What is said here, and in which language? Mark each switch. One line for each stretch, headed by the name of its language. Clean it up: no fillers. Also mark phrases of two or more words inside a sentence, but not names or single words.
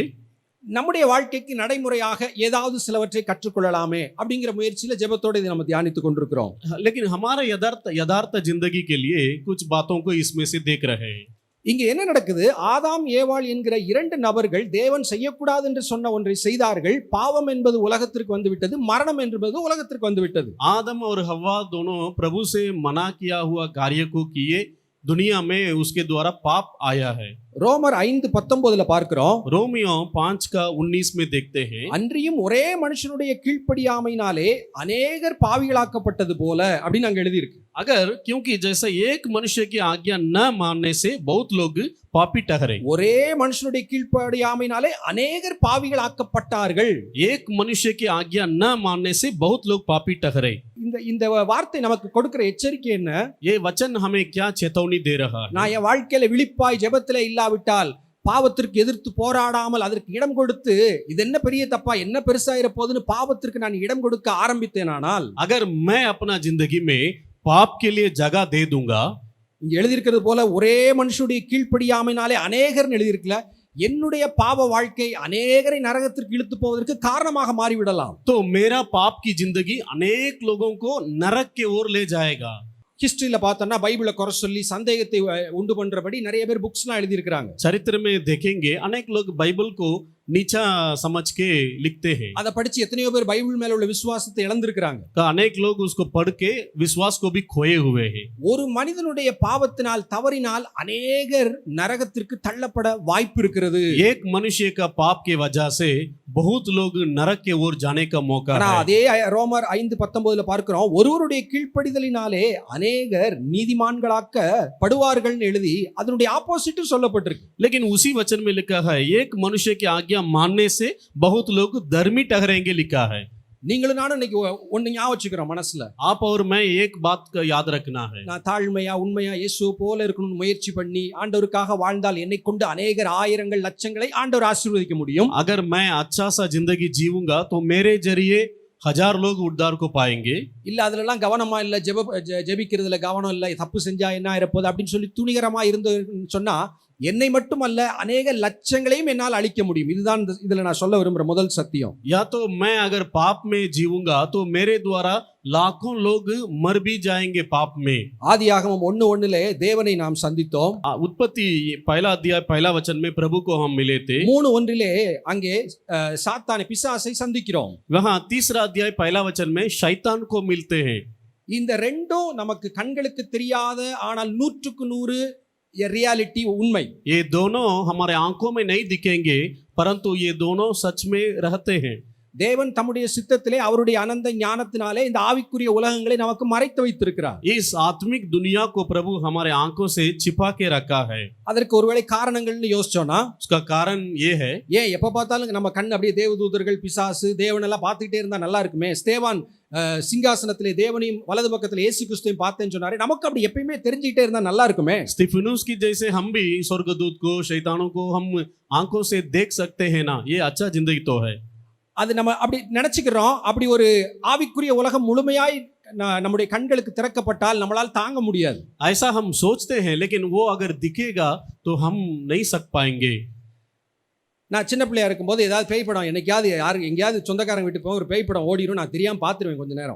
Tamil: நம்முடைய வாழ்க்கைக்கு நடைமுறையாக ஏதாவது சிலவற்றை கற்றுக்கொள்ளலாமே அப்படிங்கிற முயற்சியில ஜெபத்தோடு இதை நம்ம தியானித்துக் கொண்டிருக்கிறோம்.
Hindi: लेकिन हमारा यथार्थ जिंदगी के लिए कुछ बातों को इसमें से देख रहे हैं।
Tamil: இங்க என்ன நடக்குது? ஆதாம் ஏவாள் என்கிற இரண்டு நபர்கள் தேவன் செய்யக்கூடாது என்று சொன்ன ஒன்றை செய்தார்கள். பாவம் என்பது உலகத்திற்கு வந்துவிட்டது, மரணம் என்பது உலகத்திற்கு வந்துவிட்டது.
Hindi: आदम और हव्वा दोनों प्रभु से मना किया हुआ कार्य को किए, दुनिया में उसके द्वारा पाप आया है।
Tamil: ரோமர் 5:19 பார்க்கிறோம்.
Hindi: रोमियो 5:19 में देखते हैं,
Tamil: அன்றியும் ஒரே மனுஷனுடைய கீழ்ப்படியாமையினாலே அநேகர் பாவிகளாக்கப்பட்டது போல அப்படின்னு அங்க எழுதியிருக்கு.
Hindi: अगर क्योंकि जैसा एक मनुष्य की आज्ञा न मानने से बहुत लोग पापी ठहरे।
Tamil: ஒரே மனுஷனுடைய கீழ்ப்படியாமையினாலே அநேகர் பாவிகளாக்கப்பட்டார்கள்.
Hindi: एक मनुष्य की आज्ञा न मानने से बहुत लोग पापी ठहरे।
Tamil: இந்த வார்த்தை நமக்கு கொடுக்கிற எச்சரிக்கை என்ன?
Hindi: ये वचन हमें क्या चेतावनी दे रहा है?
Tamil: நான் என் வாழ்க்கையில விழிப்பாய் ஜெபத்திலே இல்லாவிட்டால், பாவத்திற்கு எதிர்த்து போராடாமல் அதற்கு இடம் கொடுத்து இது என்ன பெரிய தப்பா என்ன பெருசாயிர போதுன்னு பாவத்திற்கு நான் இடம் கொடுக்க ஆரம்பித்தேனானால்,
Hindi: अगर मैं अपना जिंदगी में पाप के लिए जगह दे दूंगा,
Tamil: இங்க எழுதியிருக்கிறது போல ஒரே மனுஷனுடைய கீழ்ப்படியாமையினாலே அநேகர்னு எழுதியிருக்கல, என்னுடைய பாவ வாழ்க்கை அநேகரை நரகத்திற்கு இழுத்து போவதற்கு காரணமாக மாறிவிடலாம்.
Hindi: तो मेरा पाप की जिंदगी अनेक लोगों को नरक की ओर ले जाएगा।
Tamil: ஹிஸ்டரியில பார்த்தோம்னா பைபிளை குறை சொல்லி சந்தேகத்தை உண்டு பண்றபடி நிறைய பேர் புக்ஸ்லாம் எழுதியிருக்கிறாங்க.
Hindi: चरित्र में देखेंगे अनेक लोग बाइबल को नीचा समझ के लिखते हैं।
Tamil: அதை படிச்சு எத்தனையோ பேர் பைபிள் மேல உள்ள விசுவாசத்தை இழந்திருக்கிறாங்க.
Hindi: अनेक लोग उसको पढ़ के विश्वास को भी खोए हुए हैं।
Tamil: ஒரு மனிதனுடைய பாவத்தினால் தவறினால் அநேகர் நரகத்திற்கு தள்ளப்பட வாய்ப்பு இருக்கிறது.
Hindi: एक मनुष्य का पाप के वजह से बहुत लोग नरक के ओर जाने का मौका
Tamil: ஆனா
Hindi: है।
Tamil: அதே ரோமர் 5:19 பார்க்கிறோம், ஒருவருடைய கீழ்ப்படிதலினாலே அநேகர் நீதிமான்களாக்கப்படுவார்கள் எழுதி அதனுடைய ஆப்போசிட் சொல்லப்பட்டிருக்கு.
Hindi: लेकिन उसी वचन में लिखा है एक मनुष्य की आज्ञा मानने से बहुत लोग धर्मी ठहरेंगे लिखा है।
Tamil: நீங்களும் நானும் இன்னைக்கு ஒண்ணு ஞாபகம் வச்சுக்கிறோம் மனசுல.
Hindi: आप और मैं एक बात का याद रखना है,
Tamil: நான் தாழ்மையா உண்மையா இயேசு போல இருக்கணும்னு முயற்சி பண்ணி ஆண்டவருக்காக வாழ்ந்தால் என்னை கொண்டு அநேகர் ஆயிரங்கள் லட்சங்களை ஆண்டவர் ஆசீர்வதிக்க முடியும்.
Hindi: अगर मैं अच्छा सा जिंदगी जीऊंगा तो मेरे जरिए 1000 लोग उद्धार को पाएंगे।
Tamil: இல்ல அதுலலாம் கவனமா இல்ல, ஜெபிக்கிறதுல கவனம் இல்ல, தப்பு செஞ்சா என்ன ஆயிரப்போது அப்படின்னு சொல்லி துணிகரமா இருந்து சொன்னா என்னை மட்டுமல்ல அநேக லட்சங்களையும் என்னால் அழிக்க முடியும். இதுதான் இதுல நான் சொல்ல விரும்புற முதல் சத்தியம்.
Hindi: या तो मैं अगर पाप में जीऊंगा तो मेरे द्वारा लाखों लोग मर भी जाएंगे पाप में।
Tamil: ஆதியாகமம் 1:1 தேவனை நாம் சந்தித்தோம்.
Hindi: उत्पत्ति पहला अध्याय पहला वचन में प्रभु को हम मिले थे।
Tamil: 3:1 அங்கே சாத்தானை பிசாசை சந்திக்கிறோம்.
Hindi: वहां तीसरा अध्याय पहला वचन में शैतान को मिलते हैं।
Tamil: இந்த ரெண்டும் நமக்கு கண்களுக்கு தெரியாத ஆனால் 100% ரியாலிட்டி உண்மை.
Hindi: ये दोनों हमारे आंखों में नहीं दिखेंगे परंतु ये दोनों सच में रहते हैं।
Tamil: தேவன் தம்முடைய சித்தத்திலே அவருடைய அனந்த ஞானத்தினாலே இந்த ஆவிக்குரிய உலகங்களை நமக்கு மறைத்து வைத்திருக்கிறார்.
Hindi: इस आत्मिक दुनिया को प्रभु हमारे आंखों से छिपा के रखा है।
Tamil: அதற்கு ஒருவேளை காரணங்கள்னு யோசிச்சோம்னா,
Hindi: उसका कारण ये है,
Tamil: ஏன் எப்ப பார்த்தாலும் நம்ம கண் அப்படியே தேவதூதர்கள் பிசாசு தேவனெல்லாம் பார்த்துக்கிட்டே இருந்தா நல்லா இருக்குமே, ஸ்தேவான் சிங்காசனத்திலே தேவனையும் வலது பக்கத்தில் இயேசு கிறிஸ்துவையும் பார்த்தேன்னு சொன்னாரு, நமக்கு அப்படி எப்பயுமே தெரிஞ்சுக்கிட்டே இருந்தா நல்லா இருக்குமே.
Hindi: स्तिफनुस की जैसे हम भी स्वर्गदूत को शैतानों को हम आंखों से देख सकते हैं ना, ये अच्छा जिंदगी तो है।
Tamil: அது நம்ம அப்படி நினைச்சுக்கிறோம். அப்படி ஒரு ஆவிக்குரிய உலகம் முழுமையாய் நம்முடைய கண்களுக்கு திறக்கப்பட்டால் நம்மளால் தாங்க முடியாது.
Hindi: ऐसा हम सोचते हैं लेकिन वो अगर दिखेगा तो हम नहीं सक पाएंगे।
Tamil: நான் சின்ன பிள்ளையா இருக்கும்போது ஏதாவது பேய் படம் என்னைக்காவது எங்கேயாவது சொந்தக்காரங்க வீட்டு போய் ஒரு பேய் படம் ஓடிடும், நான் தெரியாம பார்த்துருவேன் கொஞ்ச நேரம்.